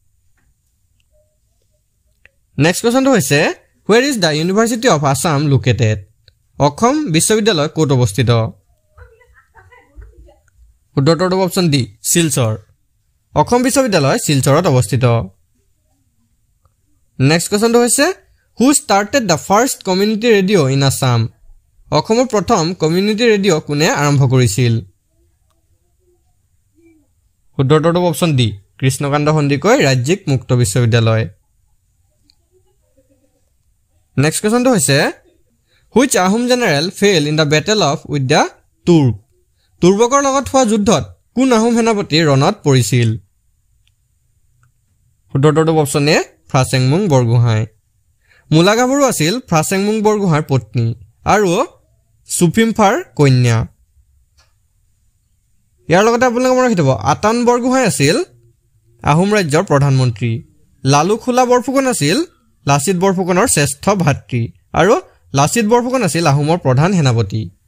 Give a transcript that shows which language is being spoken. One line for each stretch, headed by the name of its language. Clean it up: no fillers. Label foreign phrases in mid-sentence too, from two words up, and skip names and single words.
Assamese: নেক্সট কোৱেশ্চনটো হৈছে
English: where is the University of Assam located
Assamese: অসম বিশ্ববিদ্যালয় ক'ত অৱস্থিত শুদ্ধটো অপচন ডি শিলচৰ অসম বিশ্ববিদ্যালয় শিলচৰত অৱস্থিত নেক্সট কোৱেশ্চনটো হৈছে
English: who started the first community radio in Assam
Assamese: অসমৰ প্ৰথম কমিউনিটি ৰেডিঅ' কোনে আৰম্ভ কৰিছিল শুদ্ধটো অপচন ডি কৃষ্ণকান্ত সন্দিকৈ ৰাজ্যিক মুক্ত বিশ্ববিদ্যালয় নেক্সট কোৱেশ্চনটো হৈছে
English: which Ahom general fell in the battle of with the
Assamese: তুৰ্কৰ লগত হোৱা যুদ্ধত কোন আহোম সেনাপতি ৰণত পৰিছিল শুদ্ধটো অপচন এ ফ্ৰাছেংমুং বৰগোহাঁই মুলাগাভৰু আছিল ফ্ৰাছেংমুং বৰগোহাঁইৰ পত্নী আৰু সুফিমফাৰ কন্যা ইয়াৰ লগতে আপোনালোকে মনত ৰাখিব আতান বৰগোহাঁই আছিল আহোম ৰাজ্যৰ প্ৰধানমন্ত্ৰী লালুখোলা বৰফুকন আছিল লাচিত বৰফুকনৰ শ্ৰেষ্ঠ ভাতৃ আৰু লাচিত বৰফুকন আছিল আহোমৰ প্ৰধান সেনাপতি